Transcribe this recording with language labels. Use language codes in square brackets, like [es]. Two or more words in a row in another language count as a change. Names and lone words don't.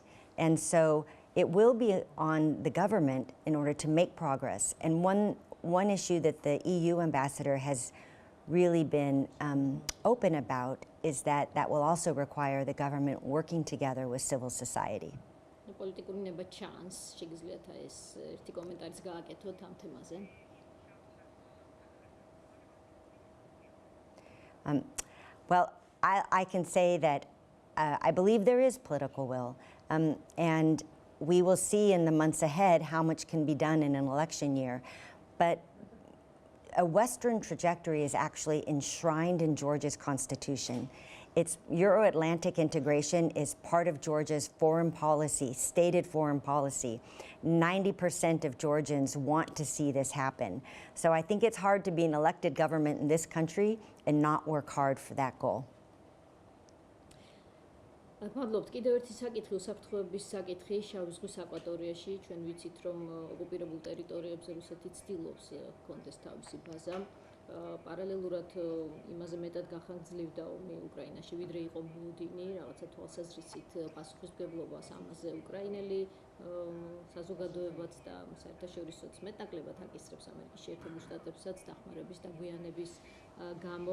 [en] And so it will be on the government in order to make progress. And one issue that the EU ambassador has really been open about is that that will also require the government working together with civil society. [ka] პოლიტიკური ნება ჩანს, შეგიძლიათ ეს ერთი კომენტარიც გააკეთოთ ამ თემაზე. [en] Well, I can say that I believe there is political will, and we will see in the months ahead how much can be done in an election year. But a Western trajectory is actually enshrined in Georgia's constitution. Its Euro-Atlantic integration is part of Georgia's foreign policy, stated foreign policy. 90% of Georgians want to see this happen. So I think it's hard to be an elected government in this country and not work hard for that goal. [ka] მადლობთ. კიდევ ერთი საკითხი, უსაფრთხოების საკითხი შავი ზღვის აკვატორიაში. ჩვენ ვიცით, რომ ოკუპირებულ ტერიტორიებზე რუსეთი ცდილობს კონდეს თავისი ბაზა. პარალელურად იმაზე მეტად გახანგრძლივდა ომი უკრაინაში, ვიდრე იყო მოლოდინი, რაღაცა თვალსაზრისით პასუხისმგებლობას ამაზე უკრაინელი საზოგადოებაც და საერთაშორისოც მეტნაკლებად აკისრებს ამერიკის შეერთებულ შტატებსაც დახმარების და გვიანების გამო.